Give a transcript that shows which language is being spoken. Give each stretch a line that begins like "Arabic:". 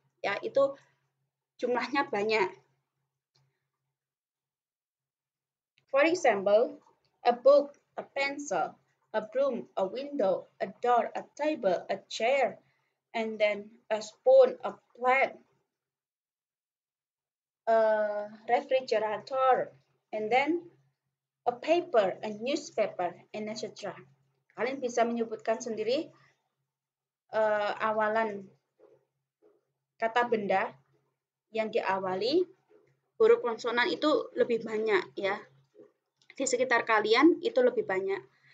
Indonesian: Ya, itu jumlahnya banyak.
English: For example, a book, a pencil, a broom, a window, a door, a table, a chair, and then a spoon, a plate, a refrigerator, and then a paper, a newspaper, and etc.
Indonesian: Kalian bisa menyebutkan sendiri awalan kata benda yang diawali huruf konsonan itu lebih banyak ya. Di sekitar kalian itu lebih banyak.